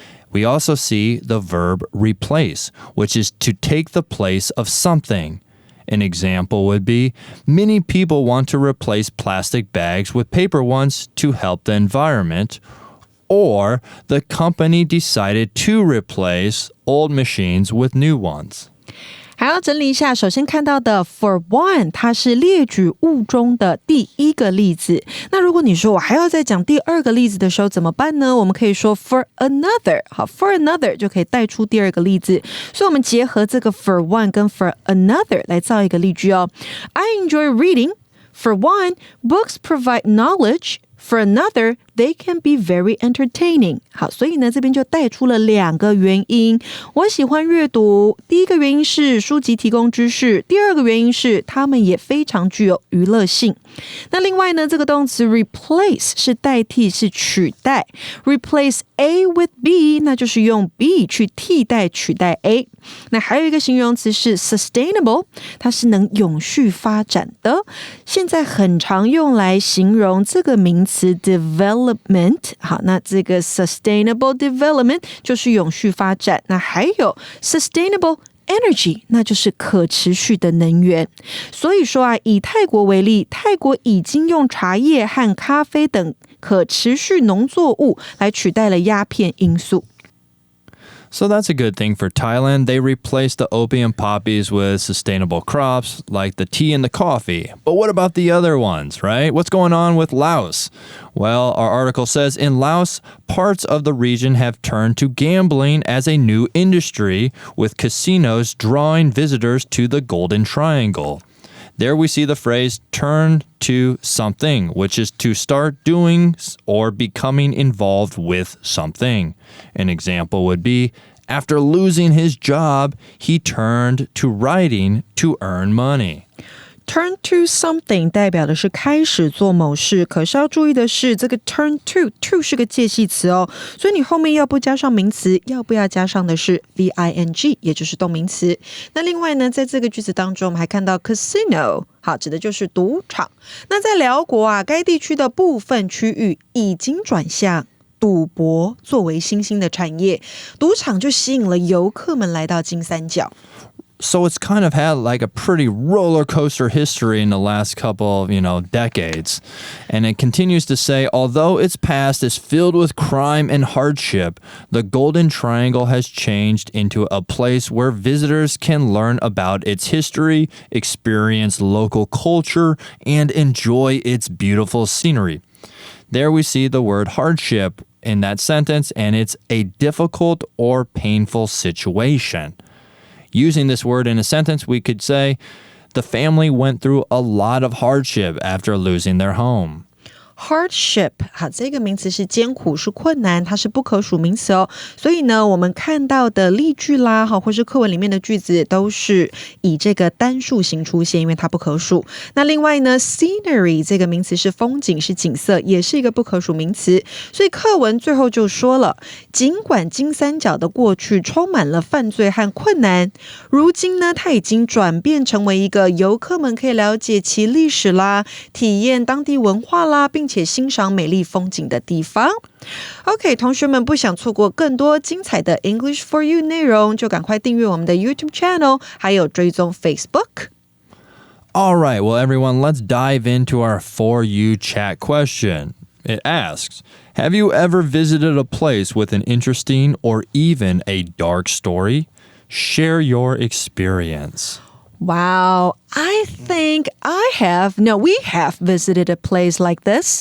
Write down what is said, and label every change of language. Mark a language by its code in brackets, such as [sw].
[en] We also see the verb replace, which is to take the place of something. An example would be, many people want to replace plastic bags with paper ones to help the environment, or the company decided to replace old machines with new ones. [zh] 还要整理一下，首先看到的 [en] for one [zh] 它是列举物中的第一个例子，那如果你说我还要再讲第二个例子的时候怎么办呢？我们可以说 [en] for another， [zh] 好 for another 就可以带出第二个例子，所以我们结合这个 for one 跟 for another 来造一个例句哦。 [en] I enjoy reading. For one, books provide knowledge.For another, they can be very entertaining. [zh] 好，所以呢，这边就带出了两个原因。我喜欢阅读，第一个原因是书籍提供知识，第二个原因是它们也非常具有娱乐性。那另外呢，这个动词 replace 是代替，是取代。 [en] Replace A with B， [zh] 那就是用 B 去替代取代 A。那还有一个形容词是 sustainable， 它是能永续发展的。现在很常用来形容这个名词 development。好，那这个 sustainable development 就是永续发展。那还有 sustainable energy， 那就是可持续的能源。所以说啊，以泰国为例，泰国已经用茶叶和咖啡等可持续农作物来取代了鸦片罌粟。 [en] So that's a good thing for Thailand. They replaced the opium poppies with sustainable crops like the tea and the coffee. But what about the other ones, right? What's going on with Laos? Well, our article says in Laos, parts of the region have turned to gambling as a new industry, with casinos drawing visitors to the Golden Triangle. There we see the phrase turn to something, which is to start doing or becoming involved with something. An example would be, after losing his job, he turned to writing to earn money. Turn to something [zh] 代表的是开始做某事，可是要注意的是这个 turn to 是个介系词哦，所以你后面要不加上名词，要不要加上的是 VING， 也就是动名词。那另外呢，在这个句子当中我们还看到 casino， 好，指的就是赌场。那在辽国啊，该地区的部分区域已经转向赌博作为新兴的产业，赌场就吸引了游客们来到金三角。 [en] So it's kind of had like a pretty roller coaster history in the last couple of, decades. And it continues to say, although its past is filled with crime and hardship, the Golden Triangle has changed into a place where visitors can learn about its history, experience local culture, and enjoy its beautiful scenery. There we see the word hardship in that sentence, and it's a difficult or painful situation. Using this word in a sentence, we could say, the family went through a lot of hardship after losing their home. [zh] Hardship， 好，这个名词是艰苦，是困难，它是不可数名词哦。所以呢，我们看到的例句啦，或是课文里面的句子，都是以这个单数型出现，因为它不可数。那另外呢 ，scenery 这个名词是风景，是景色，也是一个不可数名词。所以课文最后就说了，尽管金三角的过去充满了犯罪和困难，如今呢，它已经转变成为一个游客们可以了解其历史啦，体验当地文化啦，并且欣赏美丽风景的地方。 OK， 同学们不想错过更多精彩的 English for You 内容，就赶快订阅我们的 YouTube channel， 还有追踪 Facebook。 [en] All right, well, everyone, let's dive into our For You chat question. It asks, have you ever visited a place with an interesting or even a dark story? Share your experience. Wow, I think we have visited a place like this.